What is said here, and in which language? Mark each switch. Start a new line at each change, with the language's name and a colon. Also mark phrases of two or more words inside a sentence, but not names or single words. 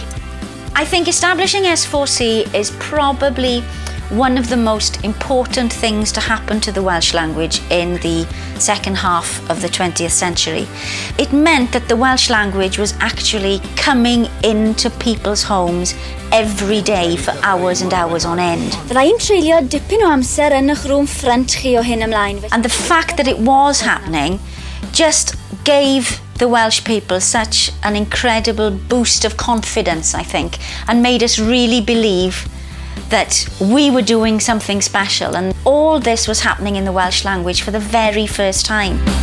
English: I think establishing S4C is probably one of the most important things to happen to the Welsh language in the second half of the 20th century. It meant that the Welsh language was actually coming into people's homes every day for hours and hours on end.
Welsh: Rha'n treulio dipyn o amser yn eich rŵm ffrynt chi o hyn ymlaen.
English: And the fact that it was happening just gave the Welsh people such an incredible boost of confidence, I think, and made us really believe that we were doing something special, and all this was happening in the Welsh language for the very first time.